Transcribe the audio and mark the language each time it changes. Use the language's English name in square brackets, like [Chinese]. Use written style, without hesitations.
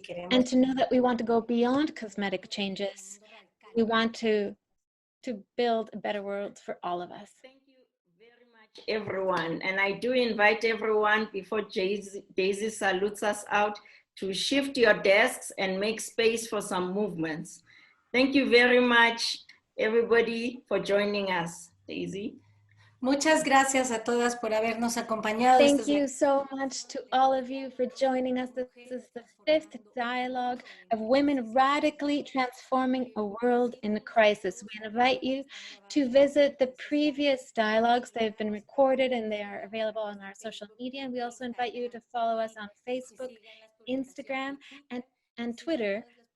[English] And to know that we want to go beyond cosmetic changes. We want to build a better world for all of us. Thank you very much, everyone. And I do invite everyone, before Daisy salutes us out, to shift your desks and make space for some movements. Thank you very much, everybody, for joining us. Daisy. [Spanish] Muchas gracias a todas por habernos acompañado. [English] Thank you so much to all of you for joining us. This is the 5th dialogue of women radically transforming a world in crisis. We invite you to visit the previous dialogues. They've been recorded and they are available on our social media. And we also invite you to follow us on Facebook, Instagram, and Twitter.